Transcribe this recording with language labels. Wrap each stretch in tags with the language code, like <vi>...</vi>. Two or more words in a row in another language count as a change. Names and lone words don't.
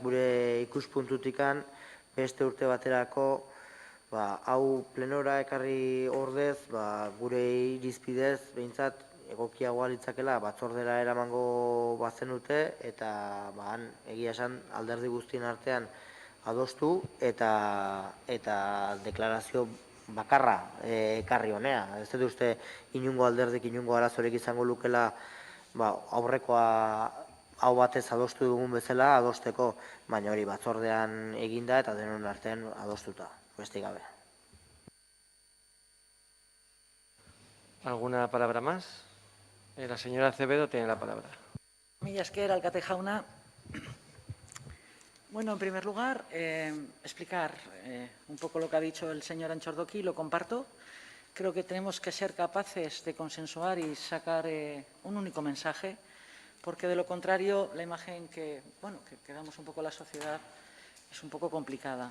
<eu>gure ikuspuntutikan beste urte baterako hau plenora ekarri ordez, gure irizpidez behintzat egokiagoa litzakela batzordera eramango bazenute eta egia esan alderdi guztien artean adostu eta deklarazio bakarra ekarri honea. Ez dut uste inungo alderdik inungo arazorik izango lukela aurrekoa hau batez adostu dugun bezala adosteko, baina hori batzordean eginda eta denon artean adostuta, besterik gabe.</eu> <es>¿Alguna palabra más? La señora Acevedo tiene la palabra.</es> <eu>Mila esker, alkate jauna.</eu> <es>Bueno, en primer lugar, explicar un poco lo que ha dicho el señor Antxordoki, lo comparto. Creo que tenemos que ser capaces de consensuar y sacar un único mensaje porque de lo contrario la imagen que damos un poco a la sociedad es un poco complicada.</es>